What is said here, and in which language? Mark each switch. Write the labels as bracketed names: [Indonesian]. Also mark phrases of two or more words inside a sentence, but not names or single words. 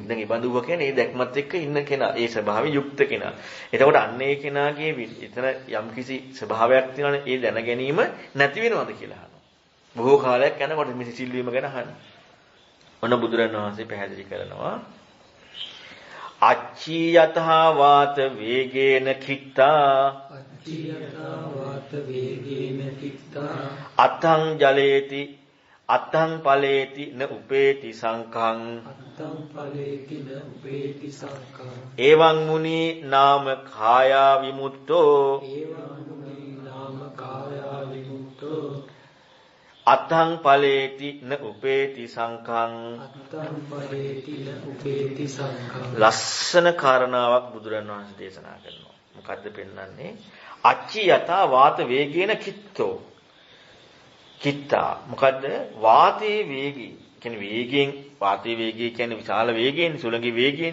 [Sinhala] දැන් ඒ බඳුව කියන්නේ ඒ දැක්මත් එක්ක ඉන්න කෙනා, ඒ ස්වභාවයෙන් යුක්ත කෙනා. එතකොට අන්න ඒ කෙනාගේ එතන යම්කිසි ස්වභාවයක් තියෙනවනේ ඒ දැන ගැනීම නැති වෙනවද කියලා අහනවා. බොහෝ කාලයක් යනකොට මේ සිසිල් වීම ගැන අහනවා. ඔන්න බුදුරණන් වහන්සේ පැහැදිලි කරනවා [Pali] අච්චී යතහා වාත වේගේන කිත්තා අතං ජලේති අතං ඵලේති න උපේති සංඛං එවං මුනි නාම කායා විමුක්තෝ අතං ඵලේති න උපේති සංඛං [Sinhala] ලස්සන කාරණාවක් බුදුරණන් වහන්සේ දේශනා කරනවා. මොකද්ද පෙන්වන්නේ? [Pali] අච්චි යතා වාත වේගේන කිත්තෝ. [Sinhala] කිත්තා මොකද්ද? වාතයේ වේගය. කියන්නේ වේගයෙන් වාතයේ වේගය කියන්නේ විශාල වේගයෙන් සුළඟේ වේගයෙන්.